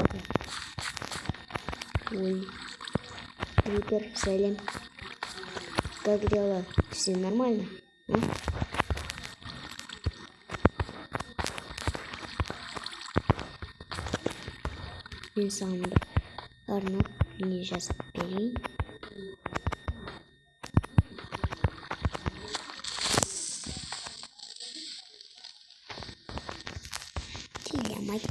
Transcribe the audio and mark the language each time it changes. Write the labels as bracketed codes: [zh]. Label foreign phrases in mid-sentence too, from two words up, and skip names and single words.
[kk] Ой, Рипер, сәлем. [ru] Как дела? Все нормально? А? [kk] Мен саған бір арнап не жазып берейін. Телемай.